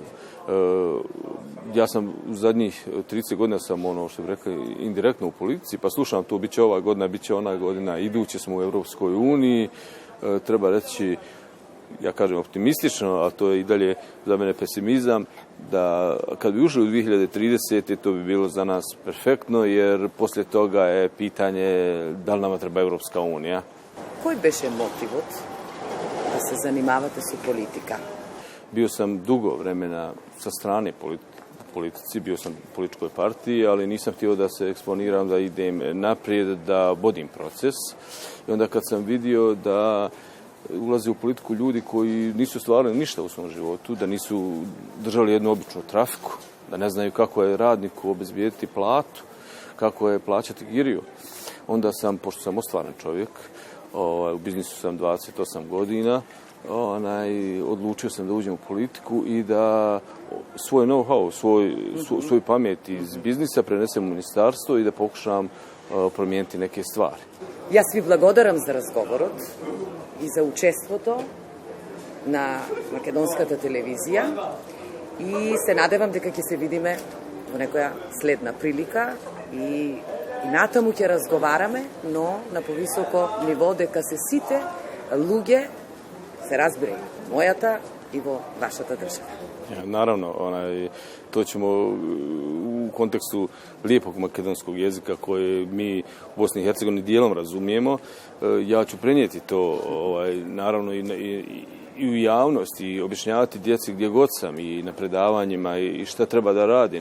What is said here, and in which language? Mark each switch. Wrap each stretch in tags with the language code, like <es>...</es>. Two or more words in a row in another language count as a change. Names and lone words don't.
<bs>Ja sam u zadnjih 30 godina sam što bi rekli indirektno u politici, pa slušam to bit će ova godina, bit će ona godina, idući smo u Europskoj uniji, treba reći, ja kažem optimistično, ali to je i dalje za mene pesimizam, da kad bi ušli u 2030. to bi bilo za nas perfektno, jer poslije toga je pitanje da li nama treba Europska unija.</bs> <mk>Koji беше мотивот да се занимавате со политика?</mk> <bs>Bio sam dugo vremena sa strane politici, bio sam u političkoj partiji, ali nisam htio da se eksponiram, da idem naprijed, da vodim proces. I onda kad sam vidio da ulaze u politiku ljudi koji nisu stvarali ništa u svom životu, da nisu držali jednu običnu trafiku, da ne znaju kako je radniku obezbijediti platu, kako je plaćati kiriju. Onda sam, pošto sam ostvaren čovjek, u biznisu sam 28 godina, odlučio sam da uđem u politiku i da svoj know-how, svoju pamet iz biznisa prenesem u ministarstvo i da pokušam promijeniti neke stvari.</bs> <mk>Јас ви благодарам за разговорот и за учеството на македонската телевизија и се надевам дека ќе се видиме во некоја следна прилика и натаму ќе разговараме, но на повисоко ниво, дека се сите луѓе се разбирају, мојата и во вашата држава.</mk> <bs>Ja, naravno, to ćemo u kontekstu lijepog makedonskog jezika koje mi u Bosni i Hercegovini dijelom razumijemo. Ja ću prenijeti to, naravno, i u javnosti i objašnjavati djeci gdje god sam i na predavanjima i šta treba da radi.</bs>